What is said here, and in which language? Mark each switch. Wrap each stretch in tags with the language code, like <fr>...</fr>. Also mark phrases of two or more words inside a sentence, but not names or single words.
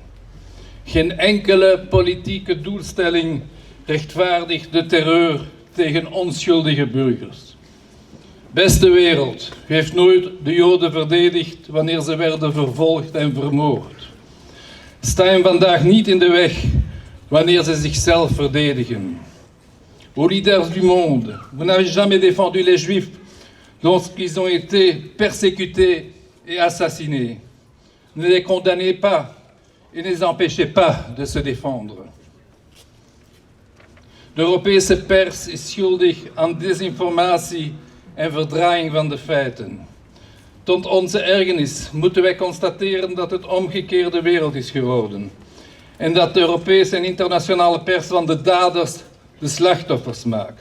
<nl>Geen enkele politieke doelstelling rechtvaardigt de terreur tegen onschuldige burgers. Beste wereld, u heeft nooit de Joden verdedigd wanneer ze werden vervolgd en vermoord. Sta hem vandaag niet in de weg wanneer ze zichzelf verdedigen.</nl> <fr>Aux leaders du monde, vous n'avez jamais défendu les Juifs lorsqu'ils ont été persécutés et assassinés. Ne les condamnez pas et ne les empêchez pas de se défendre.</fr> <nl>De Europese pers is schuldig aan desinformatie en verdraaiing van de feiten. Tot onze ergernis moeten wij constateren dat het omgekeerde wereld is geworden. En dat de Europese en internationale pers van de daders de slachtoffers maakt.</nl>